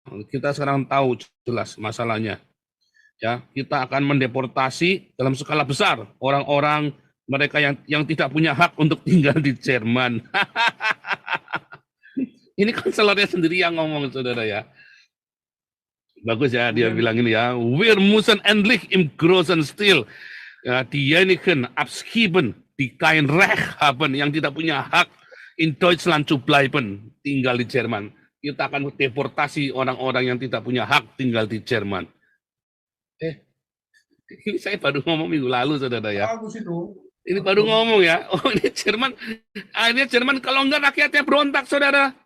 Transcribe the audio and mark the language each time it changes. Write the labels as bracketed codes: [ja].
[id] Kita sekarang tahu jelas masalahnya. Ya, kita akan mendeportasi dalam skala besar orang-orang mereka yang tidak punya hak untuk tinggal di Jerman. Ini kanselernya sendiri yang ngomong, saudara ya. Bagus ya, dia bilang ini ya, [de] wir müssen endlich im großen Stil diejenigen abschieben, die kein Recht haben, [id] yang tidak punya hak [de] in Deutschland zu bleiben, [id] tinggal di Jerman. Kita akan deportasi orang-orang yang tidak punya hak tinggal di Jerman. Ini saya baru ngomong minggu lalu, saudara ya. Bagus itu. Ini baru ngomong ya. Oh, ini Jerman kalau enggak rakyatnya berontak, saudara.